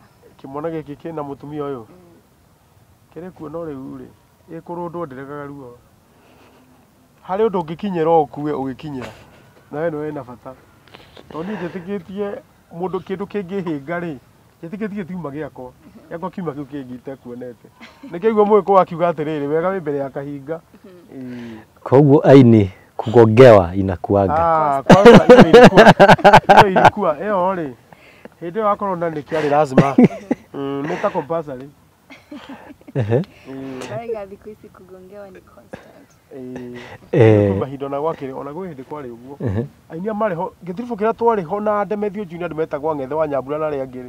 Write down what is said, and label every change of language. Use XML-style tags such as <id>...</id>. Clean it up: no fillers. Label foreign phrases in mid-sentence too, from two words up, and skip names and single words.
<ki>kĩmwana gĩkĩ kĩna mũtumia ũyũ kĩrĩ kuona rĩu rĩ ĩkũrũndwo ndĩregaga ruo harĩ ũndũ ũngĩkinyĩra ũkue ũgĩkinyĩra na we nĩ wena bata tondũ niĩ njĩtĩkĩtie mũndũ kĩndũ kĩngĩhĩnga rĩ njĩtĩkĩtie kiuma gĩakwa kiuma kĩu kĩngĩ itekuonete nĩkĩigua mũgĩkũyũ akiuga atĩrĩrĩ wega wĩ mbere ya kahinga koguo aini kugongewa inakuanga</ki> <sw>hiyo ilikuwa</sw> <ki>ĩyo rĩ hĩndĩ ĩyo wakorwo na nĩ kĩarĩ lazima nĩ ta compulsory Baraiga thikũ ici kugongewa ni constant. Mahinda na gwakĩrĩ ona gwĩ hĩndĩ kwarĩ ũguo. Ainia marĩ ho gĩtiribũ kĩrĩa twarĩ ho na Ndemethio Junior metagwo Ng'ethe wa Nyambura na arĩa angĩ.</ki>